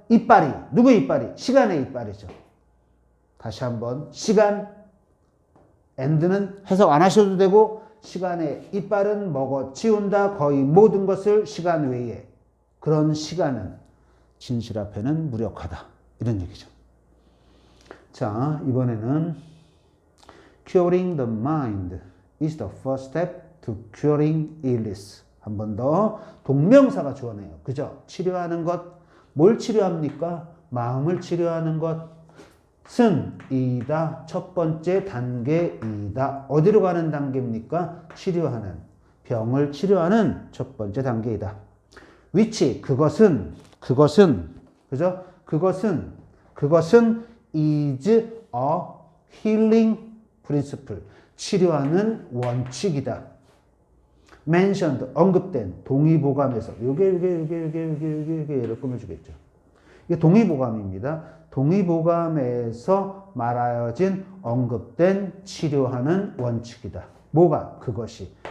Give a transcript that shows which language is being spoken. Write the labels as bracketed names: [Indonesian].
[Korean] 이빨이, 누구의 이빨이? 시간의 이빨이죠. 다시 한번, 시간, and는 해석 안 하셔도 되고, 시간의 이빨은 먹어치운다. 거의 모든 것을 시간 외에. 그런 시간은 진실 앞에는 무력하다. 이런 얘기죠. 자, 이번에는 [English] curing the mind is the first step to curing illness. [Korean] 한 번 더 동명사가 주어내요. 그죠? 치료하는 것. 뭘 치료합니까? 마음을 치료하는 것은 이다. 첫 번째 단계이다. 어디로 가는 단계입니까? 치료하는. 병을 치료하는 첫 번째 단계이다. which, 그것은, 그죠? 그것은 [English] is a healing principle. [Korean] 치료하는 원칙이다. mentioned, 언급된, 동의보감에서. 요게 얘를 꾸며주겠죠. 이게 동의보감입니다. 동의보감에서 말하여진 언급된 치료하는 원칙이다. 뭐가? 그것이.